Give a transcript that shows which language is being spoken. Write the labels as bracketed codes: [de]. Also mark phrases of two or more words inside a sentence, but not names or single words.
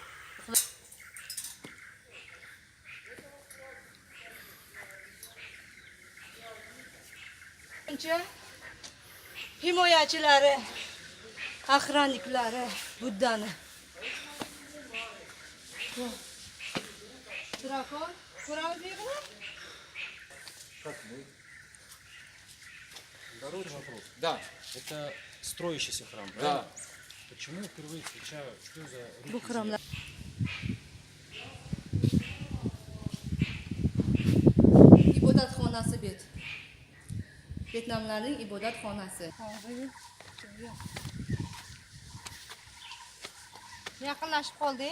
[uz] Himoyachilari, охранниклari Buddani. Дракон, ko'ramiz buyog'ini? [ru] Дорожный вопрос. Да, это строящийся храм, правильно? Почему я впервые встречаю, что за [uz] Bu xramlar. Ibodatxonasi bet. Vyetnamlarning ibodatxonasi. Yaqinlashib qoldik.